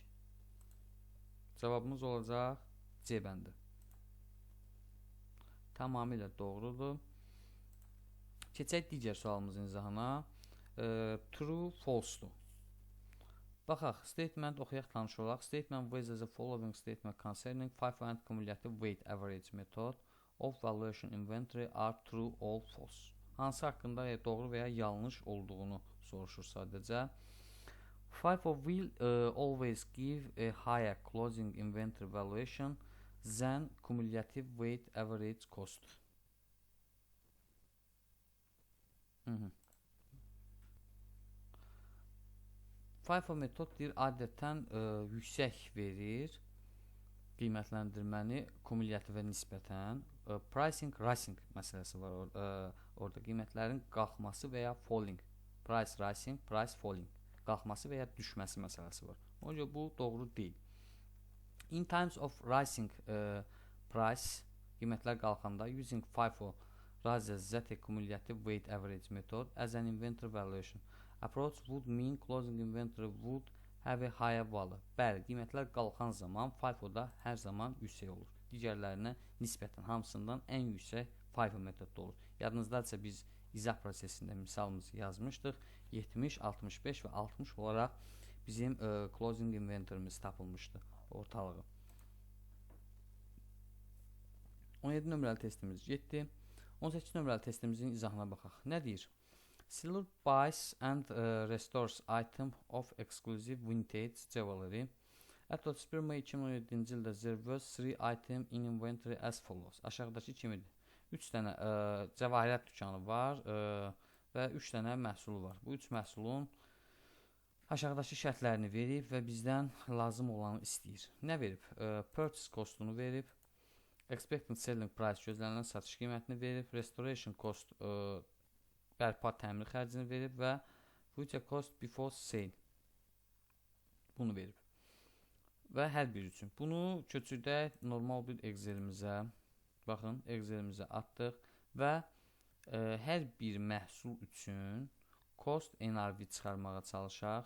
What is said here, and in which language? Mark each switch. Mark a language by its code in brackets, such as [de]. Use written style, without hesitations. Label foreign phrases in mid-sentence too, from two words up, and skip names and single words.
[az] Cavabımız olacaq C bəndi. Tamamilə doğrudur. Keçək digər sualımızın izahına. [en] True, false-dur. [az] Baxaq, statement oxuyaq, tanış olaq. [en] Statement with the following statement concerning FIFO and cumulative weight average method of valuation inventory are true or false. [az] Hansı haqqında doğru və ya yanlış olduğunu soruşur sadəcə. [en] FIFO will always give a higher closing inventory valuation than cumulative weight average cost. [az] FIFO metod deyir, adətən yüksək verir qiymətləndirməni kumulyativə nisbətən. [en] Pricing, rising [az] məsələsi var orada. Qiymətlərin qalxması və ya falling. [en] Price rising, price falling. [az] Qalxması və ya düşməsi məsələsi var. Ona görə bu doğru deyil. [en] In times of rising price, [az] qiymətlər qalxanda [en] using FIFO rather than cumulative weight average method as an inventory valuation approach would mean closing inventory would have a higher value. [az] Bəli, qiymətlər qalxan zaman FIFO-da hər zaman yüksək olur. Digərlərinə nisbətən hamısından ən yüksək FIFO metodda olur. Yadınızdadırsa biz izah prosesində misalımızı yazmışdıq. 70, 65 və 60 olaraq bizim [en] closing inventory'miz [az] tapılmışdı ortalığı. 17 nömrəli testimiz getdi. 18 nömrəli testimizin izahına baxaq. Nə deyir? [en] Seller buys and restores item of exclusive vintage jewelry. At 31 May 2017-ci ildə there was 3 item in inventory as follows. [az] Aşağıdakı kimidir? 3 dənə cəvahirət dükanı var və 3 dənə məhsulu var. Bu 3 məhsulun aşağıdakı şərtlərini verib və bizdən lazım olanı istəyir. Nə verib? Purchase costunu verib. [en] Expected selling price, [az] gözlənilən satış qiymətini verib. [en] Restoration cost, [az] bərpa təmir xərcini verib və [en] future cost before sale, [az] bunu verib. Və hər bir üçün. Bunu köçürdək normal bir Excel-imizə. Baxın, Excel-imizə atdıq və hər bir məhsul üçün [en] cost NRV [az] çıxarmağa çalışaq.